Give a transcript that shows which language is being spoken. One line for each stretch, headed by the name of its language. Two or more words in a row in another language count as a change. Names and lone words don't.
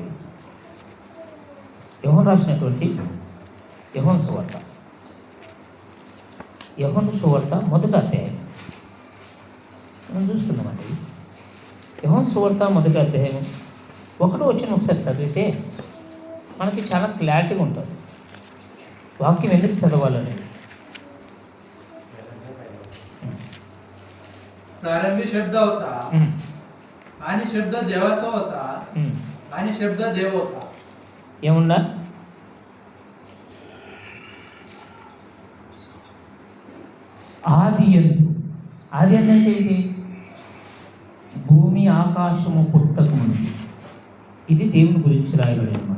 Telugu: యోహాను రాసినటువంటి యోహాను సువార్త, యోహాను సువార్త మొదటి అధ్యాయం మనం చూస్తున్నామండి. యోహాను సువార్త మొదటి అధ్యాయం 1వ వచనం ఒకసారి చదివితే మనకి చాలా క్లారిటీగా ఉంటుంది వాక్యం ఎందుకు చదవాలని.
Marathi: प्रारंभी शब्द होता आणि शब्द देवाचा होता आणि शब्द देव होता.
Telugu: ఏముందా? ఆది యందు. ఆది అంటే ఏంటి? భూమి ఆకాశము పుట్టక ముందు. ఇది దేవుని గురించి రాయబడి అనమాట.